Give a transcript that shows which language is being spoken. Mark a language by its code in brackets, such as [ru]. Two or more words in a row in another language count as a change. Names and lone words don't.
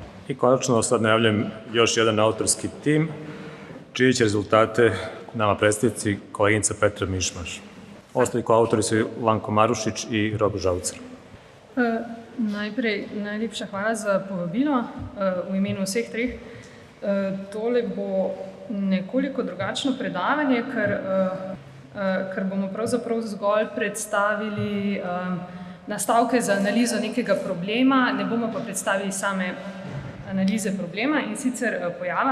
[sr] I konačno sad najavljam još jedan autorski tim, čiji će rezultate nama predstaviti koleginica Petra Mišmaš. Ostali koautori su Lanko Marušič i Robo Žavcer. [sl] Najprej najlepša hvala za povabilo v imenu vseh treh. Tole bo nekoliko drugačno predavanje, ker bomo pravzaprav zgolj predstavili nastavke za analizo nekega problema, ne bomo pa predstavili same analize problema in sicer pojava.